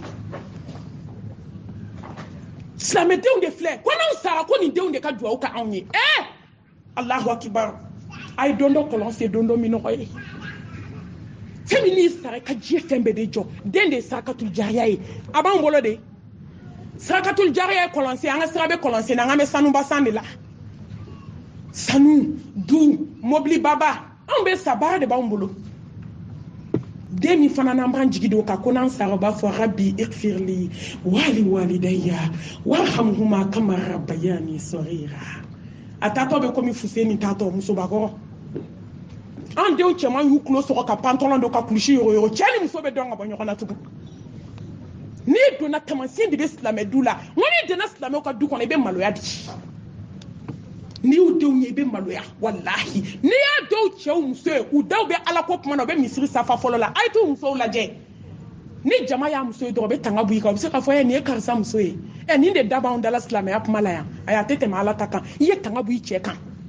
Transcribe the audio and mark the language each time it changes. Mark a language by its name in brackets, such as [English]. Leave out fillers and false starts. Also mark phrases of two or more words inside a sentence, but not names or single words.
[Bambara] silamɛdenw de filɛ ko n'anw sara ko nin denw de ka duwawu ka anw ye [Arabic] الله أكبر [Bambara] a ye don dɔ kɔlɔn don dɔ minɔgɔ ye fɛn min n'i sara ka diɲɛ fɛn bɛɛ de jɔ den de ye [Arabic] صدقة جارية [Bambara] ye a b'anw bolo de [Arabic] صدقة جارية [Bambara] ye kɔlɔn sen an ka sira bɛ kɔlɔn sen na an bɛ sanuba san de la sanu du mobili baba anw bɛ sa baara de b'anw bolo den min fana n'an b'an jigi don kan ko n'an sara u b'a fɔ [Arabic] رب اغفر لي ولوالدي وارحمهما كما ربياني صغيرا [Bambara] a taatɔ bɛ komi Fuseni taatɔ musobakɔrɔ an denw cɛman y'u tulo sɔgɔ ka pantalon don ka kulusi yɔrɔ cɛ ni muso bɛ dɔn ka bɔ ɲɔgɔn na tugun n'i donna taamasiyɛn de bɛ silamɛ du la n ko n'i donna silamɛw ka du kɔnɔ i bɛ maloya di n'i y'u denw ye i bɛ maloya walahi n'i y'a dɔw cɛw muso ye u daw bɛ ala ko kuma na u bɛ misiri safa fɔlɔ la a ye t'u musow lajɛ ni jama y'a muso ye dɔrɔn u bɛ tanga bɔ i kan u bɛ se k'a fɔ nin ye karisa muso ye nin de da b'anw dala silamɛya kuma la yan a tɛ tɛmɛ ala ta kan i ye tanga bɔ i cɛ kan